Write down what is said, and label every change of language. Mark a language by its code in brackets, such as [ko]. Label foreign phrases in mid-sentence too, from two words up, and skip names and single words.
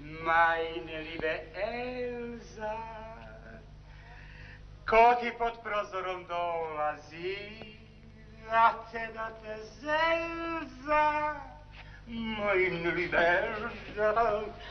[de] Meine liebe Elza, [sr] ko ti pod prozorom dolazi, da te zelza, [de] meine liebe Elza.